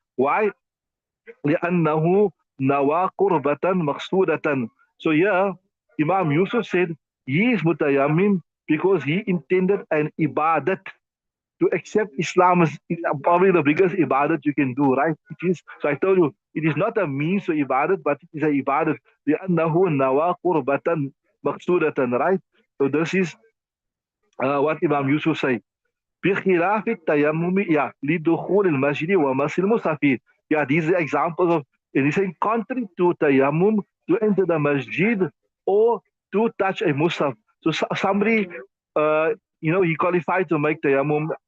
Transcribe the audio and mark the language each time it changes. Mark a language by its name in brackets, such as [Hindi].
[English] Why? [Arabic] لأنه نوى قربة مقصودة. [English] So here, Imam Yusuf said he is mutayammim because he intended an ibadat. To accept Islam is probably the biggest ibadat you can do, right? It is. So I told you, it is not a means to ibadat, but it is a ibadat. [Arabic] لأنه نوى قربة مقصودة, right? [English] So this is what Imam Yusuf said. [Arabic] بخلاف التيمم, [English] yeah, [Arabic] لدخول المسجد ومس المصحف. [English] Yeah, these are examples of It is saying contrary to tayammum to enter the masjid or to touch a musaf. So somebody, he qualified to make tayammum.